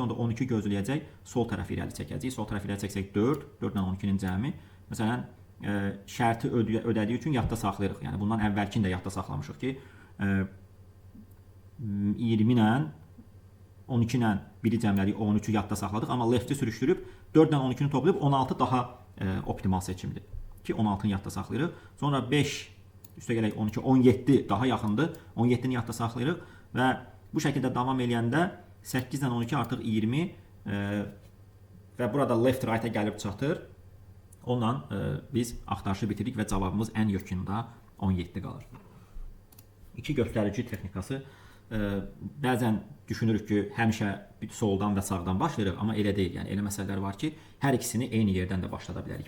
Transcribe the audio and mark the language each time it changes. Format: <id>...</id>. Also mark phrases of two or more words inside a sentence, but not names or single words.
<az>Onda 12 gözləyəcək, sol tərəfi irəli çəkəcək. Sol tərəfi irəli çəksək 4, 4 ilə 12-nin cəmi. Məsələn, şərti ödədiyi üçün yadda saxlayırıq. Yəni, bundan əvvəlkini də yadda saxlamışıq ki, 20 ilə 12 ilə 1-i cəmlədik, 13-ü yadda saxladıq. Amma left-i sürüşdürüb 4 ilə 12-ni toplayıb 16 daha optimal seçimdir. Ki, 16-nı yadda saxlayırıq. Sonra 5, üstə gələk 12, 17 daha yaxındır. 17-ni yadda saxlayırıq və bu şəkildə davam eləyəndə 8 ilə 12 artıq 20 və burada</az> <en>left right-</en> <az>ə gəlib çatır. Ondan biz axtarışı bitiririk və cavabımız ən yekunda 17 qalır. İki göstərici texnikası bəzən düşünürük ki, həmişə soldan və sağdan başlayırıq, amma elə deyil. Yəni, elə məsələlər var ki, hər ikisini eyni yerdən də başlada bilərik.</az>